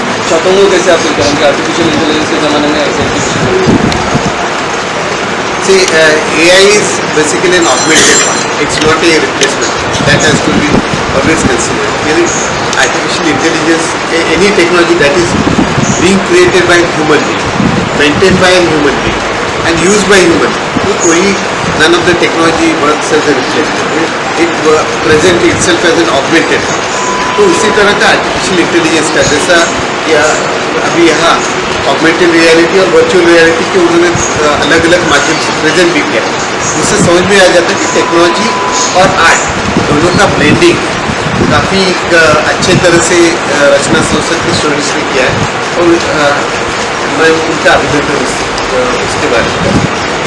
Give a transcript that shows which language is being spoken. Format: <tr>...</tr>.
<hi>छात्रों को कैसे आप करेंगे आर्टिफिशियल इंटेलिजेंस के ज़माने में ऐसे</hi> <en>See, AI is basically an augmented one. It's not a replacement. That has to be always considered. Meaning, artificial intelligence, any technology that is being created by a human being, maintained by a human being, and used by human being, none of the technology works as a replacement. It presents itself as an augmented one.</en> <hi>तो उसी तरह का artificial intelligence का जैसा या अभी यहाँ augmented reality और वर्चुअल रियलिटी के उन्होंने अलग अलग माध्यम से प्रेजेंट भी किया. उससे समझ में आ जाता है कि टेक्नोलॉजी और आर्ट दोनों का ब्लेंडिंग काफ़ी अच्छे तरह से रचना संसद के स्टूडेंट्स ने किया है और मैं उनका अभिनंदन उसके बारे में.</hi>